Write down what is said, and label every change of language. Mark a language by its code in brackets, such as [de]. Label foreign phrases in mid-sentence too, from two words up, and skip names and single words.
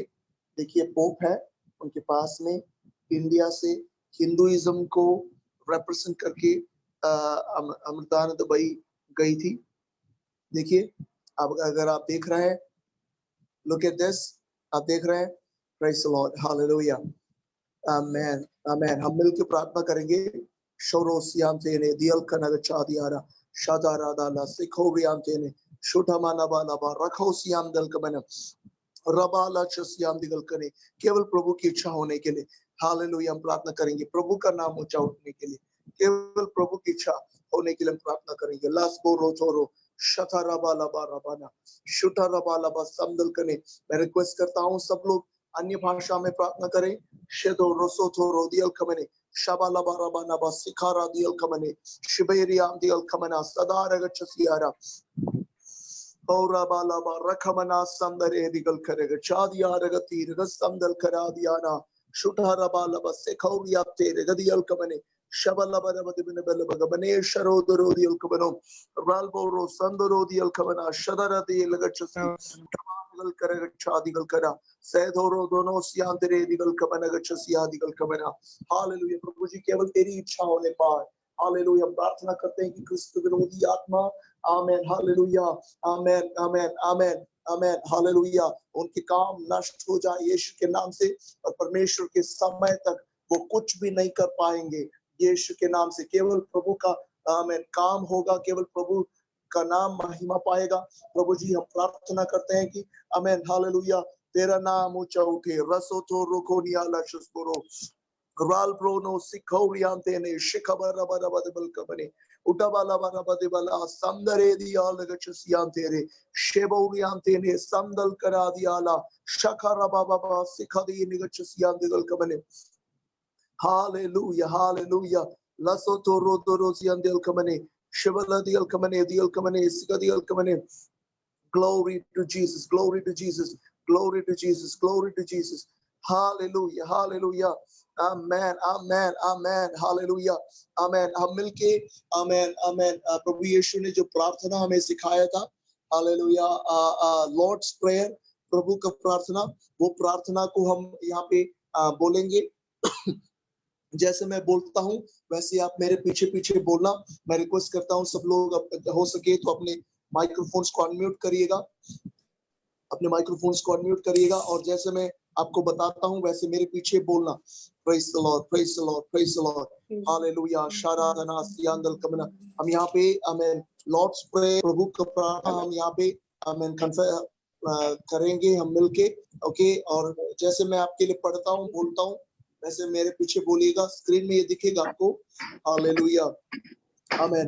[hi] देखिए पोप है, उनके पास में इंडिया से हिंदुइज्म को रिप्रेजेंट करके अमृतानंदमयी गई थी। देखिए, अब अगर आप देख रहे हैं, [en] look at this, [hi] आप देख रहे हैं, [en] praise the Lord, [hi] हालेलुया, आमेन, आमेन। हम मिलकर प्रार्थना करेंगे। शोरोसियाम तेने दियल कनग चादियारा शादारा दाला सिखोरियाम तेने शुठमाना बाला बा रखोसियाम दल कबन रबाला चसियाम दिगल करे। केवल प्रभु की इच्छा होने के लिए, हालेलुया, हम प्रार्थना करेंगे। प्रभु का नाम ऊंचा उठने के लिए, केवल प्रभु की इच्छा होने के लिए हम प्रार्थना करेंगे। लास्को रोचोरो शथाराबालाबाराबाना शुटाराबालाबा समदल कने। मैं रिक्वेस्ट करता हूँ सब लोग अन्य भाषा में प्रार्थना करें। शेदो रोसोथो रोदियल कमने शबालाबाराबाना बा सिखारा दियल कमने शिबेरियाम दियल कमना सदारगचसियारा औरा बालाबा रखमना समदरे दिगल करेगा चादिया रगती रगस समदल करा दियाना शुटारा बालाबा सिखौरिया तेरे गदियल कमने शबलबरबदिबिन बलबगबने शरोदरोदियल कमनो रालबोरो संदरोदियल कमना शदरति लगचसी दिगल करेगा चादिगल करा सैधोरो दोनों सियांतरे दिगल कमना गचसिया दिगल कमना। हालेलुया, प्रभु जी केवल तेरी इच्छा होने पाए। हालेलुया, प्रार्थना करते हैं कि क्रिस्त विरोधी आत्मा, आमेन, हालेलुया, आमेन, आमेन, आमेन, आमेन, हालेलुया, उनके काम नष्ट हो जाए यीशु के नाम से, और परमेश्वर के समय तक वो कुछ भी नहीं कर पाएंगे यीशु के नाम से। केवल प्रभु का आमेन काम होगा, केवल प्रभु का नाम महिमा पाएगा। प्रभु जी, हम प्रार्थना करते हैं कि आमेन, हालेलुया, तेरा नाम ऊंचा उठे। रसो तो रोकोनिया लशस्पुरो राल प्रोनो सिखौरियाम तेने शिखबरबरबदबल कबने उटबलबरबदबला संदरे दिया लगचसियाम तेरे शेबौरियाम तेने संदल करा दियाला शखरबबबा सिखदी निगचसियाम दिगल कबने। Hallelujah, hallelujah. Lasoto rodorosian del kamane, Shivala del kamane, Siga del kamane. [en] Glory to Jesus, glory to Jesus, glory to Jesus, glory to Jesus. [hi] Hallelujah, hallelujah. आमेन आमेन आमेन हालेलुया आमेन। हम मिलके आमेन आमेन। प्रभु यीशु ने जो प्रार्थना हमें सिखाया था, हालेलुया, लॉर्ड्स प्रेयर, प्रभु का प्रार्थना, वो प्रार्थना को हम यहाँ पे बोलेंगे। जैसे मैं बोलता हूँ वैसे आप मेरे पीछे पीछे बोलना। मैं रिक्वेस्ट करता हूँ सब लोग हो सके तो अपने माइक्रोफोन्स को अनम्यूट करिएगा, अपने माइक्रोफोन्स को अनम्यूट करिएगा, और जैसे मैं आपको बताता हूँ वैसे मेरे पीछे बोलना। [en] praise the Lord, praise the Lord, praise the Lord, [hi] हालेलुया, शाराधना सियांदल कमना। हम यहाँ पे आमेन लॉर्ड्स प्रेयर, प्रभु का प्रार्थना हम यहाँ पे आमेन करेंगे हम मिलके। ओके, और जैसे मैं आपके लिए पढ़ता हूँ बोलता हूँ वैसे मेरे पीछे बोलिएगा। स्क्रीन में ये दिखेगा आपको, हालेलुया आमेन।